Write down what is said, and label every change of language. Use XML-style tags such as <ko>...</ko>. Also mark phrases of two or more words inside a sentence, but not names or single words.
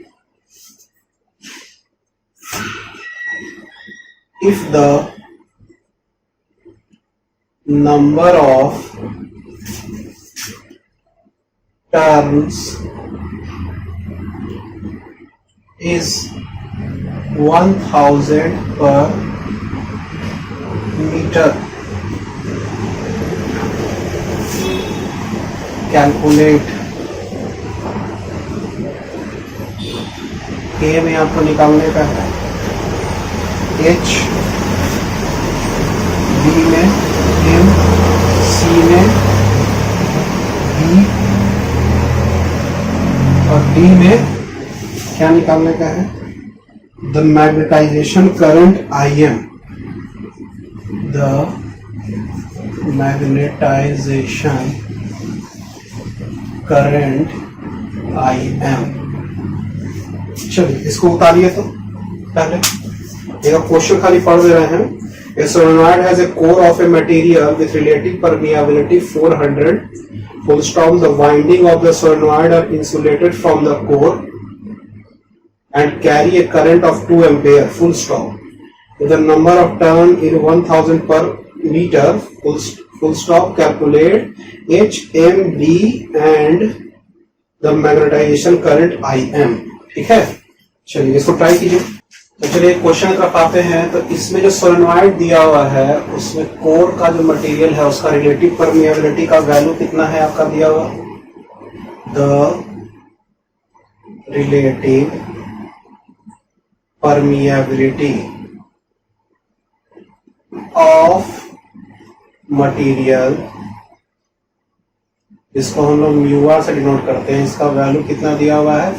<en>If the number of turns is 1000 per meter, calculate</en> <hi>K में आपको निकालने का है, H, B में M, C में B और D में क्या निकालने का है?</hi> <en>The magnetization current IM, the magnetization current IM।</en> <hi>चलिए इसको उतारिए तो पहले एक क्वेश्चन खाली पढ़ दे रहे हैं।</hi> <en>A solenoid has a core of a material with relative permeability 400, full stop. The winding of the solenoid are insulated from the core and carry a current of 2 ampere, full stop. The number of turn is 1000 per meter, full stop. Calculate H, M, B and the magnetization current IM।</en> <hi>ठीक है, चलिए इसको ट्राई कीजिए। तो चलिए क्वेश्चन की तरफ आते हैं। तो इसमें जो सोलेनॉइड दिया हुआ है उसमें कोर का जो मटेरियल है उसका</hi> <en>relative permeability</en> <hi>का वैल्यू कितना है आपका दिया हुआ?</hi> <en>the relative permeability of material,</en> <hi>इसको हम लोग म्यू से डिनोट करते हैं, इसका वैल्यू कितना दिया हुआ है?</hi>